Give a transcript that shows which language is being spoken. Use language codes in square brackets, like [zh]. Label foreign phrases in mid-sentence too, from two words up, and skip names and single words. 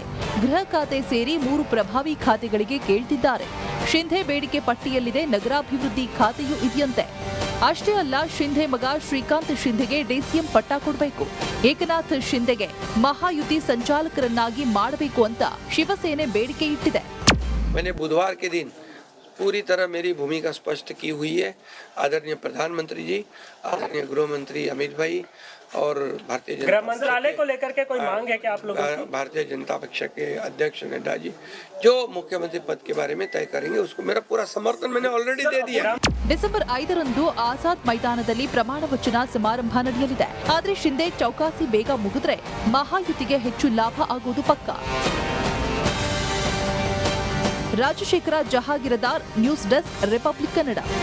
[kn] ಗೃಹ ಖಾತೆ ಸೇರಿ 3 ಪ್ರಭಾವಿ ಖಾತೆಗಳಿಗೆ ಕೇಳ್ತಿದ್ದಾರೆ. ಶಿಂಧೆ ಬೇಡಿಕೆ ಪಟ್ಟಿಯಲ್ಲಿದೆ ನಗರಾಭಿವೃದ್ಧಿ ಖಾತೆಯೂ ಇದೆಯಂತೆ. ಅಷ್ಟೇ ಅಲ್ಲ, ಶಿಂಧೆ ಮಗ ಶ್ರೀಕಾಂತ್ ಶಿಂಧೆಗೆ ಡಿಸಿಎಂ ಪಟ್ಟ ಕೊಡಬೇಕು. ಏಕನಾಥ್ ಶಿಂದೆಗೆ ಮಹಾಯುತಿ ಸಂಚಾಲಕರನ್ನಾಗಿ ಮಾಡಬೇಕು ಅಂತ ಶಿವಸೇನೆ ಬೇಡಿಕೆ ಇಟ್ಟಿದೆ. [hi] बुधवार के दिन पूरी तरह मेरी भूमिका स्पष्ट की हुई है. आदरणीय प्रधानमंत्री जी, आदरणीय गृह मंत्री अमित भाई और भारतीय गृह मंत्रालय को लेकर के कोई मांग है क्या आप लोगों की? भारतीय जनता पक्ष के अध्यक्ष नड्डा जी जो मुख्यमंत्री पद के बारे में तय करेंगे उसको मेरा पूरा समर्थन मैंने ऑलरेडी दे दिया. [kn] ಡಿಸೆಂಬರ್ 5ರಂದು ಆಜಾದ್ ಮೈದಾನದಲ್ಲಿ ಪ್ರಮಾಣ ವಚನ ಸಮಾರಂಭ ನಡೆಯಲಿದೆ. ಆದರೆ ಶಿಂದೆ ಚೌಕಾಸಿ ಬೇಗ ಮುಗಿದ್ರೆ ಮಹಾಯುತಿಗೆ ಹೆಚ್ಚು ಲಾಭ ಆಗೋದು ಪಕ್ಕ. ರಾಜಶೇಖರ ಜಹಾಗೀರದಾರ್, [en] news desk, [kn] ರಿಪಬ್ಲಿಕ್ ಕನ್ನಡ.